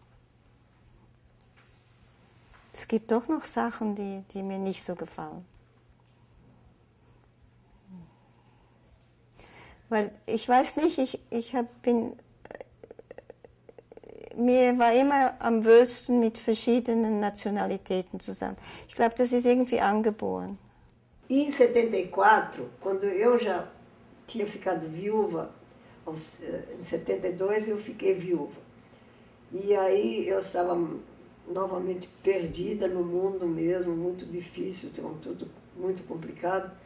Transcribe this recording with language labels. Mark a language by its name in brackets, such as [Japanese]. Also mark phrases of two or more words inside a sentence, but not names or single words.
[German] Es gibt doch noch Sachen, die mir nicht so gefallen. Weil ich weiß nicht, mir war immer am wöhlsten mit verschiedenen Nationalitäten zusammen. Ich glaube, das ist irgendwie angeboren. [Portuguese] E em 74, quando eu já tinha ficado viúva, em 72 eu fiquei viúva. E aí eu estava novamente perdida no mundo mesmo, muito difícil, tudo muito complicado.